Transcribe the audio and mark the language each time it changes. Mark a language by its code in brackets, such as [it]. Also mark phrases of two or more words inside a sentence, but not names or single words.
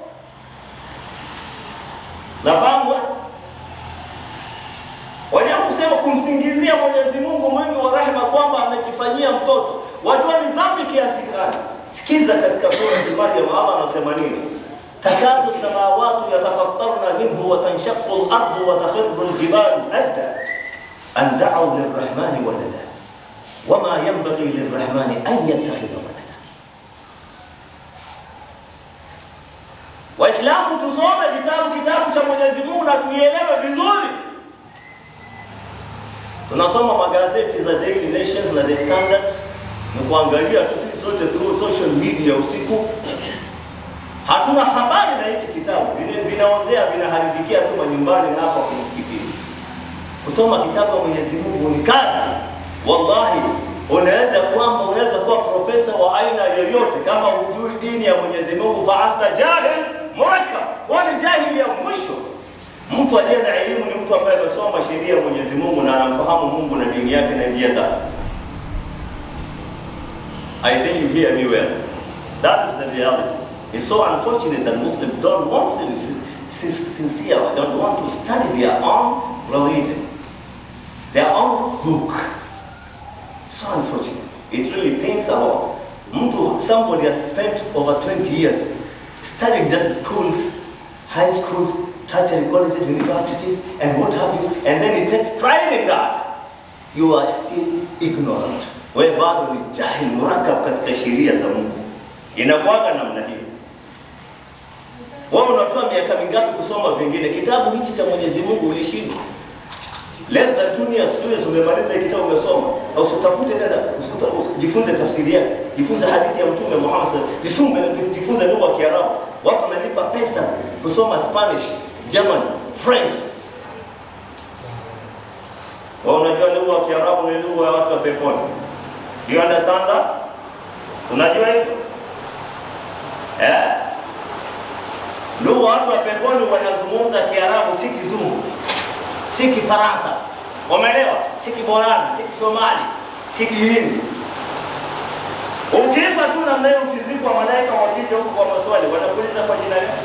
[sw] Nafahamu wale kusema kumsingizia Mwenyezi Mungu mwingi wa rehema kwamba amejifanyia mtoto. Wajua ni dhambi kiasi gani? Sikiza katika sura ya Maryam Allah anasema nini? [ar] تكاد السماوات يتفطرن منه وتنشق الأرض وتخر الجبال هدا أن دعوا للرحمن ولدا وما ينبغي للرحمن أن يتخذ ولدا. [sw] Waislamu tusome kitabu cha Mwenyezi Mungu na tuielewe vizuri. Tunasoma magazeti za Daily Nations na The Standards, ni kuangalia tu sisi sote [en] through social media [sw] usiku. Hatuna habari na hichi kitabu, vinaozea vinaharibikia tu manyumbani na hapa kwa msikitini. Kusoma kitabu cha Mwenyezi Mungu ni kazi. Wallahi, unaweza kuwa profesa wa aina yoyote kama hujui dini ya Mwenyezi Mungu, [ar] فأنت جاهل مركب, [sw] wani jahili ya mwisho. Mtu aliye na elimu ni mtu ambaye amesoma sheria ya Mwenyezi Mungu na anamfahamu Mungu na dini yake na njia zake. [en] I think you hear me well. That is the reality. It's so unfortunate that Muslims don't want sincere, don't want to study their own religion, their own book. So unfortunate. It really pains a lot. Somebody has spent over 20 years studying just schools, high schools, tertiary colleges, universities, and what have you, and then he takes pride in that. You are still ignorant. [sw] Wewe bado ni [ar] جاهل مركب [sw] katika sheria za Mungu. Inakuwaga namna hiyo. Wewe unatoa miaka mingapi kusoma vingine? Kitabu hichi cha Mwenyezi Mungu ulishindwa. [en] Less than 2 years [sw] umemaliza kitabu umesoma. Usitafute tena, jifunze tafsiri yake, jifunze hadithi ya Mtume Muhammad sallallahu alaihi wasallam, jifunze lugha ya Kiarabu. Watu wanalipa pesa kusoma Spanish, German, French. Unajua lugha ya Kiarabu ni lugha ya watu wa peponi. [en] Do you understand that? [sw] Unajua hivyo? Lugha watu wa peponi wanazungumza Kiarabu, si Kizungu, si Kifaransa. Umeelewa? Si Kiborana, si Kisomali, si Kihindi. Ukifa tu na mnayo ukizikwa, malaika wakija huko kwa maswali wanakuuliza kwa jina gani?